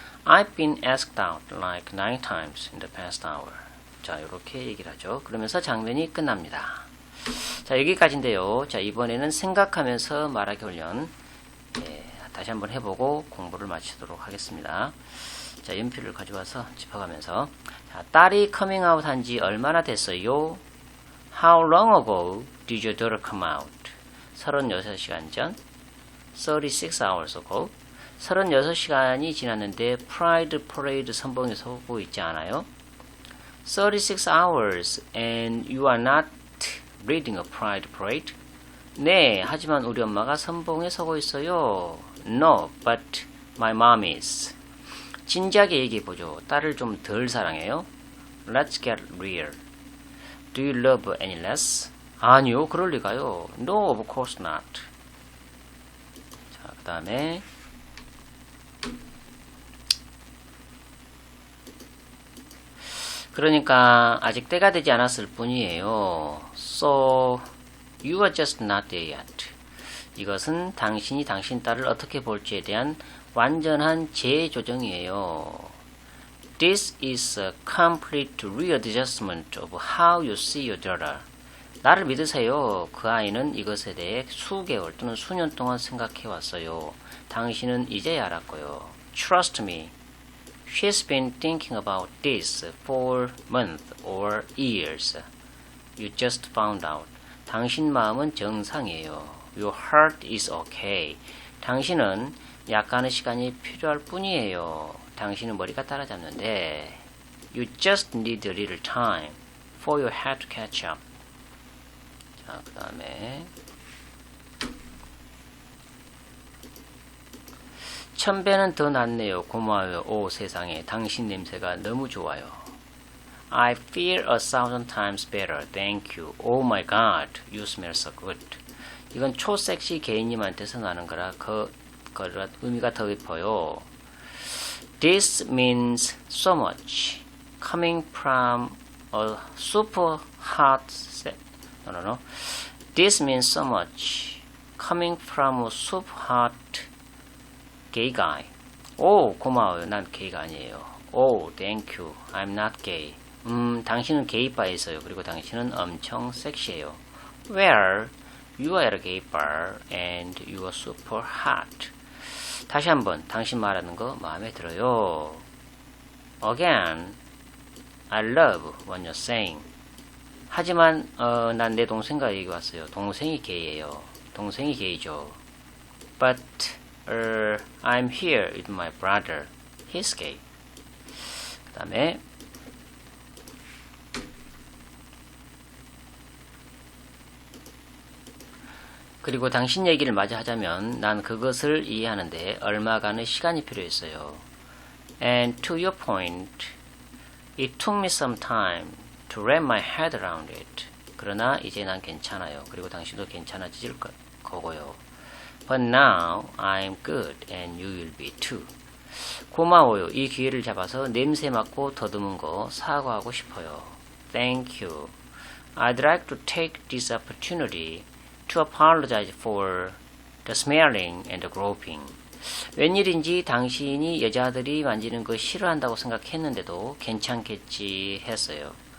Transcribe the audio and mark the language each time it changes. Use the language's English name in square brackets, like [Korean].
[English] I've been asked out like 9 times in the past hour. [Korean] 자, 이렇게 얘기를 하죠. 그러면서 장면이 끝납니다. 자, 여기까지인데요. 자, 이번에는 생각하면서 말하기 훈련 다시 한번 해보고 공부를 마치도록 하겠습니다. 자, 연필을 가져와서 짚어가면서 자, 딸이 커밍아웃 한지 얼마나 됐어요? [English] How long ago did your daughter come out? [Korean] 36시간 전 [English] 36 hours ago [Korean] 36시간이 지났는데 프라이드 퍼레이드 선봉에 서고 있지 않아요? [English] 36 hours and you are not reading a pride parade? [Korean] 네, 하지만 우리 엄마가 선봉에 서고 있어요. [English] No, but my mom is. [Korean] 진지하게 얘기해보죠. 딸을 좀 덜 사랑해요? [English] Let's get real. Do you love any less? [Korean] 아니요, 그럴 리가요. [English] No, of course not. [Korean] 자, 그 다음에 그러니까 아직 때가 되지 않았을 뿐이에요. [English] So, you are just not there yet. [Korean] 이것은 당신이 당신 딸을 어떻게 볼지에 대한 완전한 재조정이에요. [English] This is a complete readjustment of how you see your daughter. [Korean] 나를 믿으세요. 그 아이는 이것에 대해 수개월 또는 수년 동안 생각해 왔어요. 당신은 이제야 알았고요. [English] Trust me. She's been thinking about this for months or years. You just found out. [Korean] 당신 마음은 정상이에요. [English] Your heart is okay. [Korean] 당신은 약간의 시간이 필요할 뿐이에요. 당신은 머리가 따라잡는데 [English] You just need a little time for your head to catch up. [Korean] 자, 그 다음에 1000배는 더 낫네요. 고마워요. 오 세상에 당신 냄새가 너무 좋아요. [English] I feel 1000 times better. Thank you. Oh my god. You smell so good. [Korean] 이건 초섹시 개인님한테서 나는 거라 의미가 더 깊어요. [English] This means so much. Coming from a super hot No. This means so much. Coming from a super hot gay guy. [Korean] 오, 고마워요. 난 게이가 아니에요. [English] 오, thank you. I'm not gay. [Korean] 당신은 게이바에 있어요. 그리고 당신은 엄청 섹시해요. [English] Well, you are at a gay bar and you are super hot. [Korean] 다시 한번 당신 말하는 거 마음에 들어요. [English] Again, I love what you're saying. [Korean] 하지만 난 내 동생과 얘기 왔어요. 동생이 게이예요. 동생이 게이죠. [English] But I'm here with my brother. He's gay. [Korean] 그 다음에 그리고 당신 얘기를 마저 하자면 난 그것을 이해하는데 얼마간의 시간이 필요했어요. [English] And to your point, it took me some time to wrap my head around it. [Korean] 그러나 이제 난 괜찮아요. 그리고 당신도 괜찮아질 거고요. [English] But now I'm good and you will be too. [Korean] 고마워요. 이 기회를 잡아서 냄새 맡고 더듬은 거 사과하고 싶어요. [English] Thank you. I'd like to take this opportunity to apologize for the smelling and the groping. [Korean] 웬일인지 당신이 여자들이 만지는 거 싫어한다고 생각했는데도 괜찮겠지 했어요.